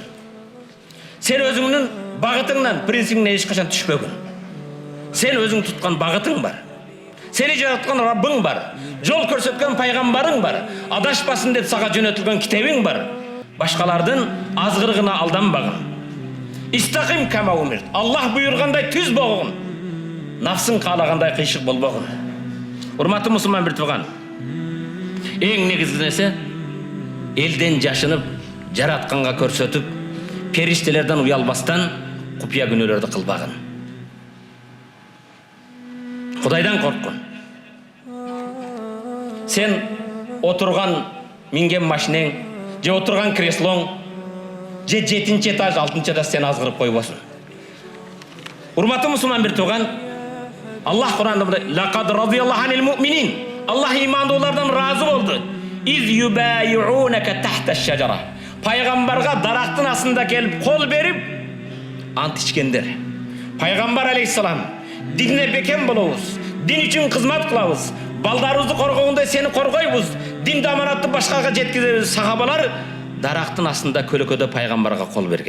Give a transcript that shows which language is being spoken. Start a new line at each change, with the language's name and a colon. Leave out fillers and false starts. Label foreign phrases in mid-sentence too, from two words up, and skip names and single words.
Kyrgyz: Сен өзүңнүн багытыңдан, принцибиңнен эч качан түшпөгүн. Сен өзүң туткан багытың бар. Сени жараткан Раббың бар. Жол көрсөткөн пайгамбарың бар. Адашпасын деп сага жөнөтүлгөн китебиң бар. Башкалардын азгырыгына алданбагын.
Arabic: استقم كما أمرت.
Kyrgyz: Аллах буйргандай түз болгон. Нафсың каалагандай кыйшык болбогун. Урматтуу мусулман бир тууган. Эң негизги нерсе элден жашынып, жаратканга көрсөтүп, периштелерден уялбастан купуя күнөөлөрдү кылбагын. Кудайдан корккун. Сен отурган минген машинең, же отурган креслоң, же 7-нчи этаж, 6-нчы этаж сен азгырып койбосун. Урматтуу мусулман бир тууган, Аллах Кур'анда мындай:
Arabic: "لقد رضي الله عن المؤمنين."
Kyrgyz: Аллах имандуулардан разы болду.
Arabic: "إذ يبايعونك تحت الشجرة."
Kyrgyz: Пайгамбарга дарактын астында келип кол берип ант ичкендер. Пайгамбар алейхиссалам: "Дине бекем болобуз, дин үчүн кызмат кылабыз, балдарыбызды коргогондой сени коргойбуз, динди аманатты башкага жеткизебиз." Сахабалар дарактын астында көлөкөдө пайгамбарга кол берген.